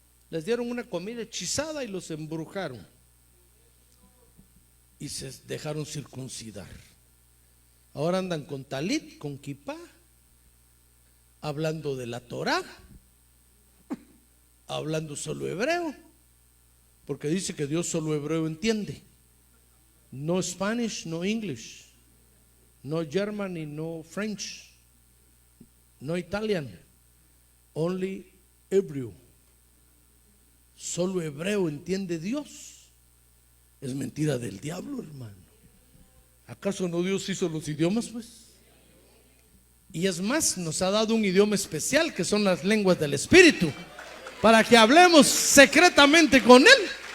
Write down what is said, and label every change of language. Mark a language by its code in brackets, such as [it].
[es] Les dieron una comida hechizada y los embrujaron y se dejaron circuncidar. Ahora andan con talit, con kipá, hablando de la Torá, hablando solo hebreo, porque dice que Dios solo hebreo entiende. [en] No Spanish, no English, no German y no French, no Italian, only Hebrew. [es] Solo hebreo entiende Dios. Es mentira del diablo, hermano. ¿Acaso no Dios hizo los idiomas, pues? Y es más, nos ha dado un idioma especial, que son las lenguas del Espíritu, para que hablemos secretamente con Él.